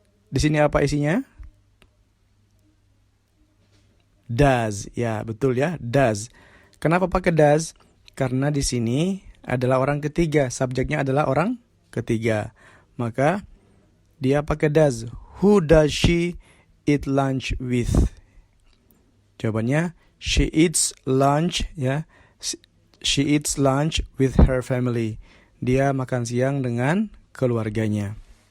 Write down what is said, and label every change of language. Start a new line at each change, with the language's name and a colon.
Indonesian: Di sini apa isinya? Does, ya, betul, ya, does. Kenapa pakai does? Karena di sini adalah orang ketiga, subjeknya adalah orang ketiga. Maka dia pakai does.
English: Who does she eat lunch with? Jawabannya she eats lunch, ya. She eats lunch with her family.
Indonesian: Dia makan siang dengan keluarganya.